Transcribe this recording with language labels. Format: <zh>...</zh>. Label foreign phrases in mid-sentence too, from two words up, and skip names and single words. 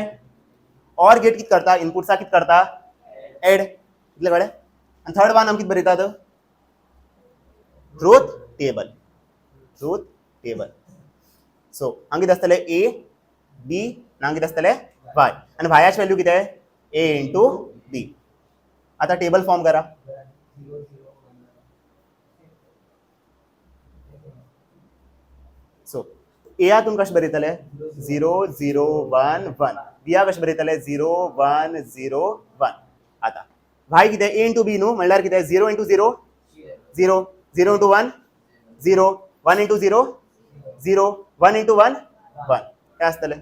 <en>OR gate</en> <kok>कितें करता इनपुट्साक कितें करता एड. कितलें कळ्ळें. आनी</kok> <en>third one</en> <kok>आमी कितें बरयतात</kok> <en>truth table. truth table.</en> <kok>सो हांगा कितें आसतलें ए बी, हांगा कितें आसतलें वाय, आनी वायाची व्हॅल्यू कितें</kok> <en>A into B.</en> <kok>आता</kok> <en>table form</en> <kok>करा. सो ए तुम कशें बरयतले 0 0 1 1. बी कशें बरयतले 0 1 0 1. आता वाय कितें</kok> <en>A into B</en> <kok>न्हू म्हणल्यार कितें 0 इंटू 0 0, 0 इंटू 1 0, 1 इंटू 0 0, 1 इंटू 1 1 हें आसतलें.</kok>